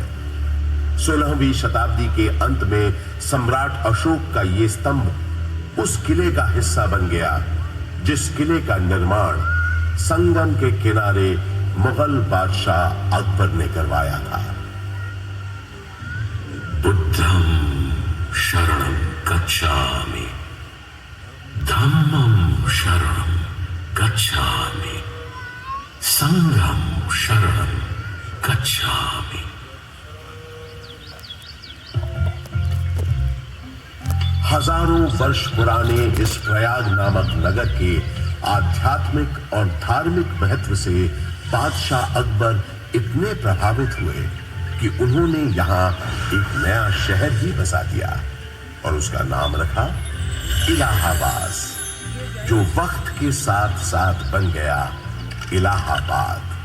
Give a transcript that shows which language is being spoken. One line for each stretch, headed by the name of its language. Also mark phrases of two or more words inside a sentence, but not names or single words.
Hindi: 16वीं शताब्दी के अंत में सम्राट अशोक का ये स्तंभ उस किले का हिस्सा बन गया जिस किले का निर्माण संगम के किनारे मुगल बादशाह अकबर ने करवाया था।
Pali: बुद्धं शरणं गच्छामि। गच्छामि, धम्मं शरणं गच्छामि, संघं शरणं गच्छामि।
Hindi: हजारों वर्ष पुराने इस प्रयाग नामक नगर के आध्यात्मिक और धार्मिक महत्व से बादशाह अकबर इतने प्रभावित हुए कि उन्होंने यहां एक नया शहर ही बसा दिया और उसका नाम रखा इलाहाबाद, जो वक्त के साथ साथ बन गया इलाहाबाद।